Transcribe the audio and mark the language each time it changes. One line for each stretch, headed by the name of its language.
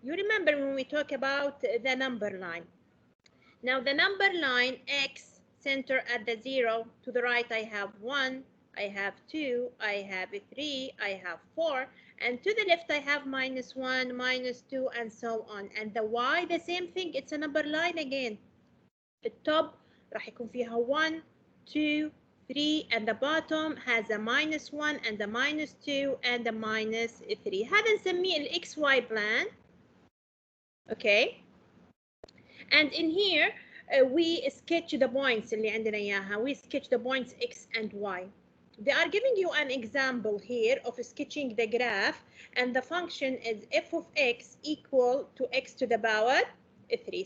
English: You remember when we talk about the number line. Now the number line x center at the 0, to the right I have 1, I have 2, I have 3, I have 4, and to the left I have -1, -2, and so on. And the y, the same thing, it's a number line again.
Arabic: التوب راح يكون فيها
English: 1, 2, 3, and the bottom has a -1 and a -2 and a -3.
Arabic: هذا نسميه ال
English: XY plan. Okay. And in here we sketch the points
Arabic: اللي عندنا إياها.
English: We sketch the points x and y. They are giving you an example here of sketching the graph, and the function is f of x equal to x to the power 3.